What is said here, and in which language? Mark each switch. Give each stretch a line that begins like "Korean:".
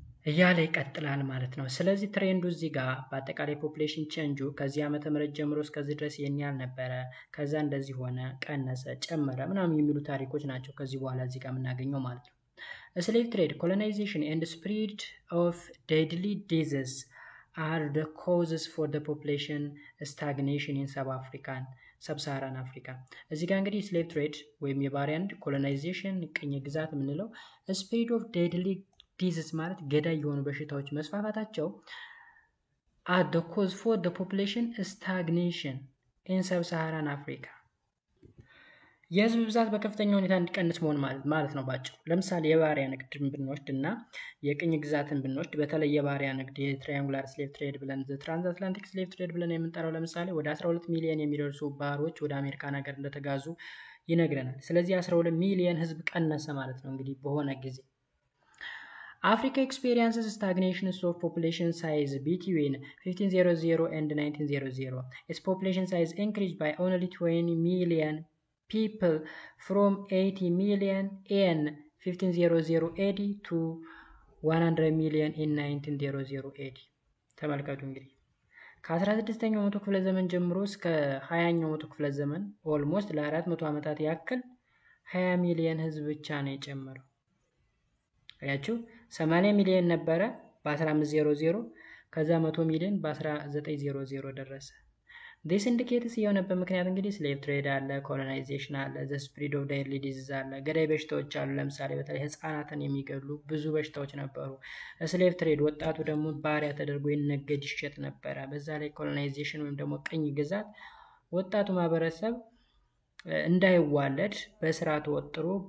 Amharic: እያለ ይቀጥላል ማለት ነው። ስለዚህ ትሬንዱ እዚህ ጋር በአጠቃላይ ፖፑሌሽን ቼንጁ ከዚህ ዓመተ ምህረት ጀምሮ እስከዚህ ድረስ ያህል ነበረ፣ ከዛ እንደዚህ ሆነ፣ ቀነሰ፣ ጨመረ ምናምን የሚሉ ታሪኮች ናቸው ከዚህ በኋላ እዚህ ጋር የምናገኘው ማለት ነው።
English: Slave trade, colonization and spread of deadly diseases are the causes for the population stagnation in sub-Saharan Africa. እዚህ ጋር እንግዲህ slave trade
Amharic: ወይም የባሪያ ንግድ፣
English: colonization
Amharic: ቅኝ ግዛት የምንለው፣
English: spread of deadly diseases
Amharic: ማለት ገዳይ የሆኑ በሽታዎች መስፋፋታቸው
English: are the cause for the population stagnation in sub-Saharan Africa.
Amharic: የህዝብ ብዛት በከፍተኛ ሁኔታ እንዲቀንስ መሆን ማለት ነው ባጭሩ። ለምሳሌ የባሪያ ንግድን ብንወስድ እና የቅኝ ግዛትን ብንወስድ በተለይ የባሪያ ንግድ የትራያንጉላር ስሌቭ ትሬድ ብለን ትራንስአትላንቲክ ስሌቭ ትሬድ ብለን የምንጠራው ለምሳሌ ወደ 12 ሚሊዮን የሚደርሱ ባሮች ወደ አሜሪካን ሀገር እንደተጋዙ ይነግረናል። ስለዚህ 12 ሚሊዮን ህዝብ ቀነሰ ማለት ነው እንግዲህ በሆነ ጊዜ።
English: Africa experiences stagnation of population size between 1500 and 1900. Its population size increased by only 20 million people from 80 million in 1500 AD to 100 million in 1900 AD.
Amharic: ተመልከቱ እንግዲህ ከ16ኛው መቶ ክፍለ ዘመን ጀምሮ እስከ 20ኛው መቶ ክፍለ ዘመን ኦልሞስት ለ400 ዓመታት ያክል 20 ሚሊዮን ህዝብ ብቻ ነው የጨመረው። አያችሁ 80 ሚሊዮን ነበረ በ1500 ከዛ 100 ሚሊዮን በ1900 ደረሰ። this indicates የሆነበት ምክንያት እንግዲህ slave trade አለ፣ colonization አለ፣ the spread of deadly disease አለ፣ ገዳይ በሽታዎች አሉ። ለምሳሌ በተለይ ህፃናትን የሚገሉ ብዙ በሽታዎች ነበሩ። slave trade ወጣቱ ደግሞ ባሪያ ተደርጎ ይነገድ ይሸጥ ነበረ። በዛ ላይ colonization ወይም ደግሞ ቅኝ ግዛት ወጣቱ ማህበረሰብ እንዳይዋለድ በስራ ተወጥሮ